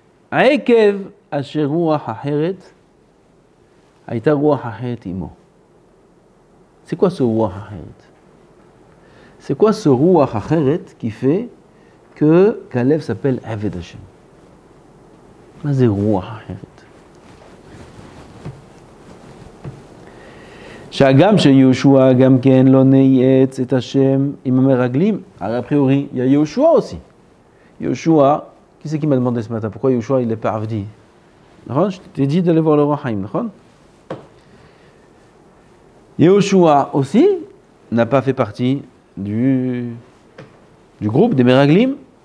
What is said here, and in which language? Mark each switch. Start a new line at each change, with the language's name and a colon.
Hebrew: עקב אשר רוח אחרת, הייתה רוח אחרת עמו.
French: C'est quoi ce Ruach Acheret? C'est quoi ce Ruach Acheret qui fait que Kalev s'appelle Eved Hashem?
Hebrew: מה זה Ruach Acheret? שהגם שיהושע גם כן לא נייעץ את השם עם המרגלים, הרי
French: a priori, il y a Yehoshua aussi. Yehoshua, qui c'est qui m'a demandé ce matin pourquoi Yehoshua il n'est pas Avdi? Je t'ai dit d'aller voir le Or HaChaim, d'accord? Yehoshua aussi n'a pas fait partie du groupe des Meraglim.